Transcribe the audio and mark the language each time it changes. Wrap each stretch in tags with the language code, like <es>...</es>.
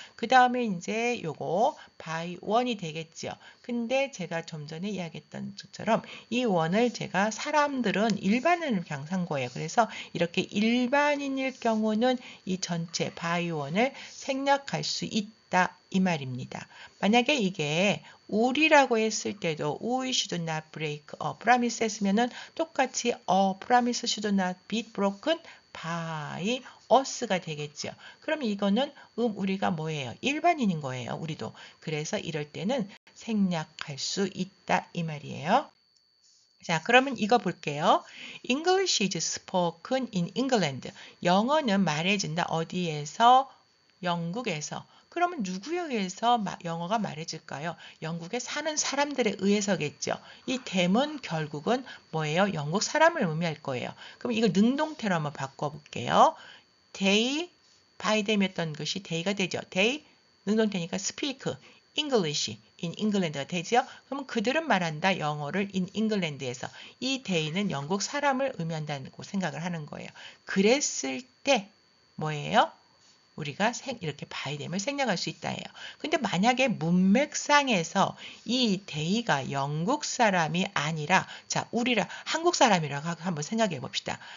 <ko>그 다음에 이제 요거</ko> <en>by one</en> <ko>이 되겠죠. 근데 제가 좀 전에 이야기했던 것처럼 이 one을 제가 사람들은 일반인을 그냥 산 거예요. 그래서 이렇게 일반인일 경우는 이 전체</ko> <en>by one</en> <ko>을 생략할 수 있다. 이 말입니다. 만약에 이게 우리라고 했을 때도</ko> <en>we should not break a promise</en> <ko>했으면은</ko> <en>똑같이 a promise should not be broken by us가 되겠죠.</en> <ko>그럼 이거는 우리가 뭐예요? 일반인인 거예요. 우리도. 그래서 이럴 때는 생략할 수 있다 이 말이에요. 자, 그러면 이거 볼게요.</ko> <en>English is spoken in England.</en> <ko>영어는 말해진다. 어디에서? 영국에서. 그러면 누구에 의해서 영어가 말해질까요? 영국에 사는 사람들에 의해서겠죠. 이 them은 결국은 뭐예요? 영국 사람을 의미할 거예요. 그럼 이거 능동태로 한번 바꿔볼게요.</ko> <en>They, by them</en> <ko>이었던 것이 they가 되죠. They, 능동태니까</ko> <en>speak, English, in England</en> <ko>가 되죠. 그러면 그들은 말한다. 영어를</ko> <en>in England</en> <ko>에서. 이 they는 영국 사람을 의미한다고 생각을 하는 거예요. 그랬을 때 뭐예요? 우리가 이렇게 바이뎀을 생략할 수 있다 해요. 근데 만약에 문맥상에서 이 데이가 영국 사람이 아니라 자, 우리라 한국 사람이라고 한번 생각해 봅시다.</ko>